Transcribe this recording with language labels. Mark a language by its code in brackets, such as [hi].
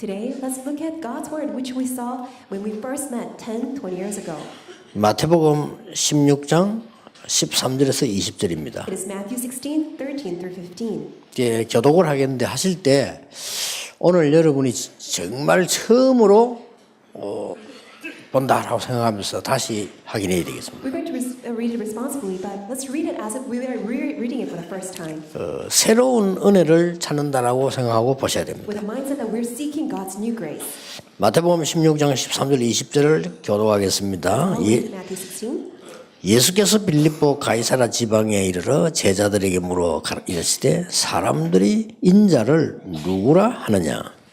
[en] Today, let's look at God's word, which we saw when we first met 10, 20 years ago. [ko] 마태복음 16장 13절에서 20절입니다. [en] It is Matthew 16, 13 through 15. [ko] 이제 교독을 하겠는데 하실 때 오늘 여러분이 정말 처음으로 본다라고 생각하면서 다시 확인해야 되겠습니다. [en] We're going to read it responsibly, but let's read it as if we are reading it for the first time. [ko] 새로운 은혜를 찾는다라고 생각하고 보셔야 됩니다. [en] With a mindset that we're seeking God's new grace. [ko] 마태복음 16장 13절 20절을 교독하겠습니다. [en] Matthew 16. [ko] 예수께서 빌립보 가이사라 지방에 이르러 제자들에게 물어 이르시되 사람들이 인자를 누구라 하느냐?